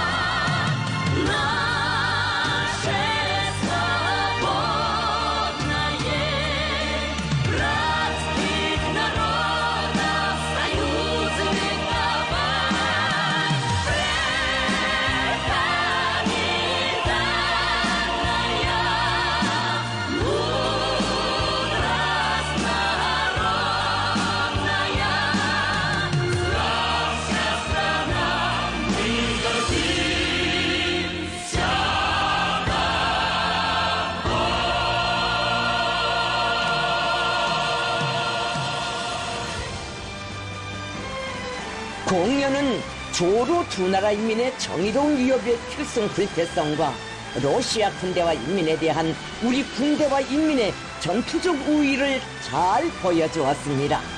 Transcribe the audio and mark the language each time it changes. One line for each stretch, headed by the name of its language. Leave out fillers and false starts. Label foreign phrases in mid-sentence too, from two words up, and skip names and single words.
Russian: наше свободное, братских народов союз вековой, преданная, мудрость народная. Славься, страна, мы гордимся
Korean: 공연은 조로 두 나라 인민의 정의로운 위협의 필승 불패성과 러시아 군대와 인민에 대한 우리 군대와 인민의 전투적 우위를 잘 보여주었습니다.